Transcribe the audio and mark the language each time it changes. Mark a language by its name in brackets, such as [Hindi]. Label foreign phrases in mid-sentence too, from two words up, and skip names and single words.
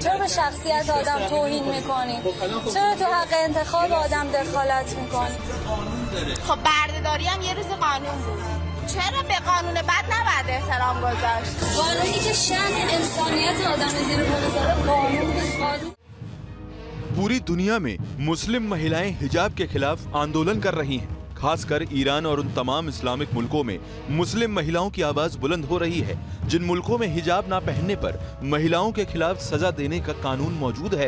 [Persian] چرا به شخصیت آدم توهین میکنین؟ چرا تو حق انتخاب آدم دخالت میکنین؟ خب بردهداری هم یه روز قانون بود. چرا به قانون بد نباید احترام گذاشت؟ قانونی که شأن انسانیت آدم زیر پا بذاره قانون بود. [Hindi] पूरी दुनिया में मुस्लिम महिलाएं हिजाब के खिलाफ आंदोलन कर रही हैं। खासकर ईरान और उन तमाम इस्लामिक मुल्कों में मुस्लिम महिलाओं की आवाज बुलंद हो रही है जिन मुल्कों में हिजाब ना पहनने पर महिलाओं के खिलाफ सजा देने का कानून मौजूद है।